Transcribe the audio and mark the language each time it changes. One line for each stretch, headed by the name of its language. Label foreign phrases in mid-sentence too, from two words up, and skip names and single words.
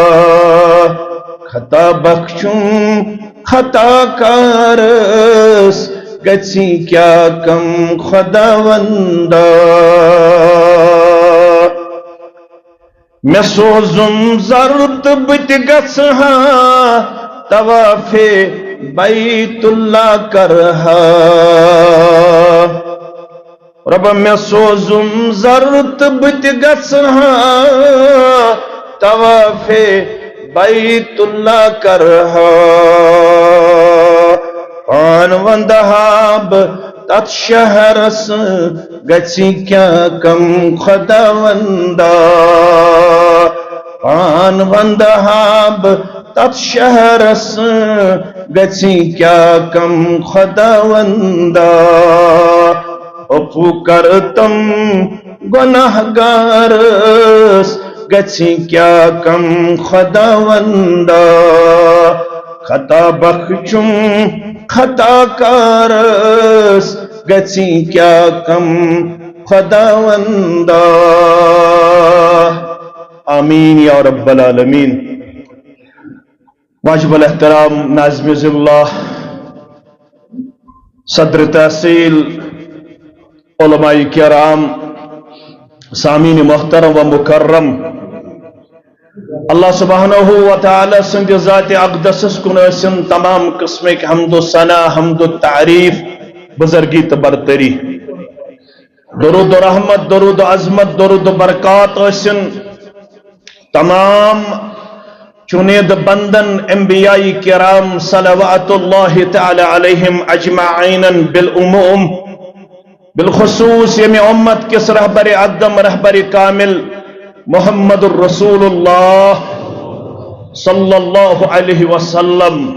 Kashmiri: خطا بخشم خطا کارس گژھی کیا کم خداوندا میں سوزم زرد بت گژھہا طواف بیت اللہ کرہا ربا میں سوزم زرد بت گژھہا طواف بیت اللہ کرہا پان وندہاب تت شہرس گژھی کیا کم خداوندا پان وندہاب تت شہرس گژھی کیا کم خداوندا اپو کرتم گناہ گارس گژھی کیا کم خداوندا خطا بخشم خطا کارس گژھی کیا کم خداوندا
Arabic: آمین یا رب العالمین
Kashmiri: واجب الاحترام ناظم ضلع صدر تحصیل علماء کرام سامعین محترم و مکرم اللہ سبحانہ و تعالی سند ذات اقدسس کن ٲسِن تمام قسمک حمد و ثنا حمد و تعریف بزرگی تو برتری درود و رحمت درود و عظمت درود و برکات ٲسِن تمام چنید بندن انبیاء کرام
Arabic: صلوات اللہ تعالی علیہم اجمعین
Kashmiri: بالعموم بالخصوص یمی امت کس رہبر اعظم رہبر کامل محمد الرسول اللہ
Arabic: صلی اللہ علیہ وسلم